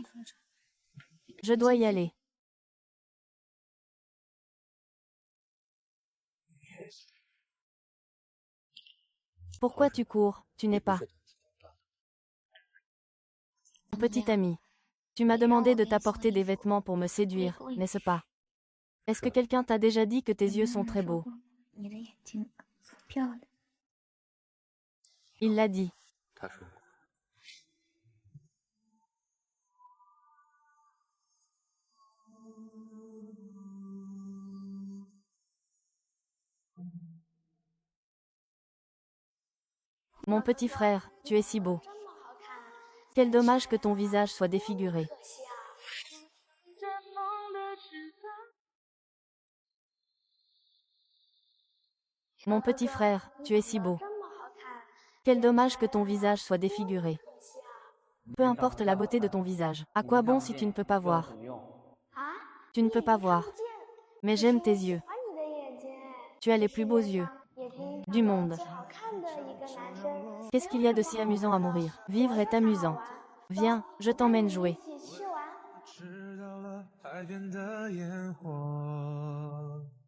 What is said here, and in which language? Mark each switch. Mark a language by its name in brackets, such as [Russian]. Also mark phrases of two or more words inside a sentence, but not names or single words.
[French] Je dois y aller. Pourquoi tu cours? Tu n'es pas mon petit ami. Tu m'as demandé de t'apporter des vêtements pour me séduire, n'est-ce pas? Est-ce que quelqu'un t'a déjà dit que tes yeux sont très beaux? [Chinese] 你的眼睛很漂亮。 [French] Il l'a dit. [Chinese] 他说过， [French] Mon petit frère, tu es si beau. [Chinese] 这么好看， [French] Quel dommage que ton visage soit défiguré. [Chinese] 可惜啊。 [French] Mon petit frère, tu es si beau. [Chinese] 这么好看， [French] Quel dommage que ton visage soit défiguré. [Chinese] 可惜啊。 [French] Peu importe la beauté de ton visage. À quoi bon si tu ne peux pas voir? 啊？ Tu ne peux pas voir. [Chinese] 看不见。 [French] Mais j'aime tes yeux. [Chinese] 喜欢你的眼睛哎。 [French] Tu as les plus beaux yeux [Chinese] 眼睛 [French] du monde. [Chinese] 最好看的一个男生。 [French] Qu'est-ce qu'il y a de si amusant à mourir? Vivre est amusant. Viens, je t'emmène jouer. [Chinese] 一起去玩。知道了海边的烟火。